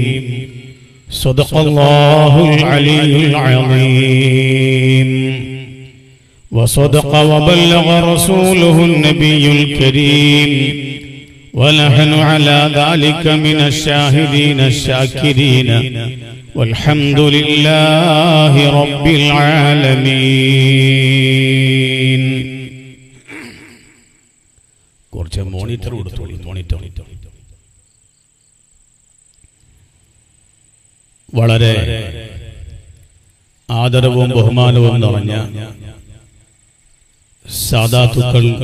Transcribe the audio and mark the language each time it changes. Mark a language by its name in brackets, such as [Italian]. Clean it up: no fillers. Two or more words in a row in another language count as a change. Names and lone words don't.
[Arabic] صدق الله العلي العظيم وصدق وبلغ رسوله النبي الكريم ونحن على ذلك من الشاهدين الشاكرين والحمد لله رب العالمين. [Malayalam] കുറച്ച് മോണിറ്റർ കൊടുത്തോളൂ. മോണിറ്റർ വളരെ ആദരവും ബഹുമാനവും നിറഞ്ഞ സാദാത്തുക്കൾ